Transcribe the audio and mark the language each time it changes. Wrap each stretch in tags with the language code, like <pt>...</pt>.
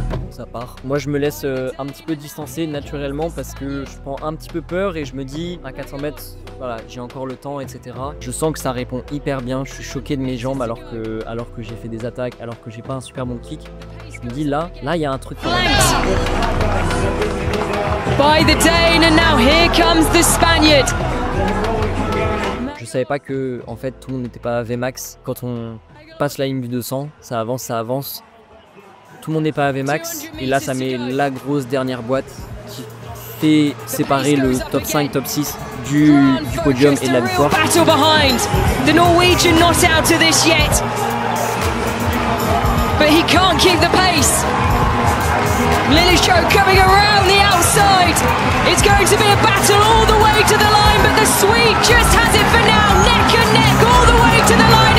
<fr>Ça part. Moi je me laisse un petit peu distancer naturellement parce que je prends un petit peu peur et je me dis à 400 mètres, voilà, j'ai encore le temps, etc. Je sens que ça répond hyper bien, je suis choqué de mes jambes alors que j'ai fait des attaques, alors que j'ai pas un super bon kick. Je me dis là il y a un truc quand même.</fr> <en>by the Dane, and now here comes the Spaniard.</en> <fr>Je savais pas que en fait tout le monde n'était pas à Vmax. Quand on passe la ligne du 200, ça avance, ça avance. Tout le monde n'est pas à Vmax et là ça met la grosse dernière boîte qui fait séparer le top 5, top 6 du podium et de la victoire.</fr> <en>Battle behind. The Norwegian not out of this yet. But he can't keep the pace. Lillichaux coming around the outside. It's going to be a battle all the way to the line, but the Swede just has it for now. Neck and neck all the way to the line.</en>